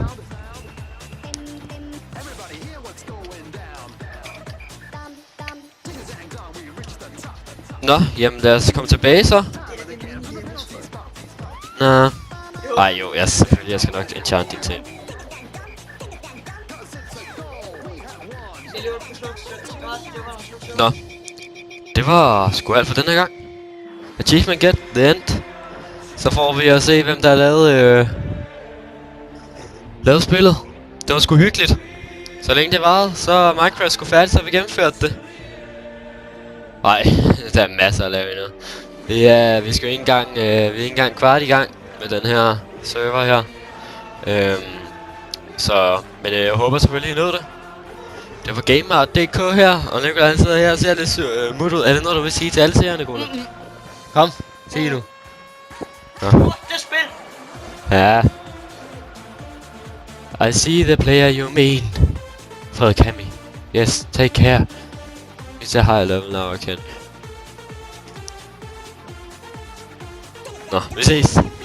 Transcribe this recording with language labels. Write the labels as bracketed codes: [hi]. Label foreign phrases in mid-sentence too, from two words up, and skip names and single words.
[da] Nå, jamen lad os komme tilbage så. Nå. Ej jo, selvfølgelig, jeg skal nok enchant din ting. Nå. Det var sgu alt for den her gang. [en] Achievement get the end. [da] Så får vi at se, hvem der har lavet spillet. Det var sgu hyggeligt. Så længe det varede, så er Minecraft sgu færdigt, så vi gennemførte det. Nej, der er masser at lave endnu. Vi skal jo ikke engang, vi er ikke engang kvart i gang med den her server her. Men jeg håber selvfølgelig, I nåede det. Det var Gamer.dk her, og Nikolaj han sidder her og ser lidt mut ud. Er det noget, du vil sige til alle seerne, Gunnar? Kom, sig nu. Det spil. Ja. [en] I see the player you mean. Frederik Hammy. Yes, take care. It's a high level now, I can. [da] Nå, vi ses.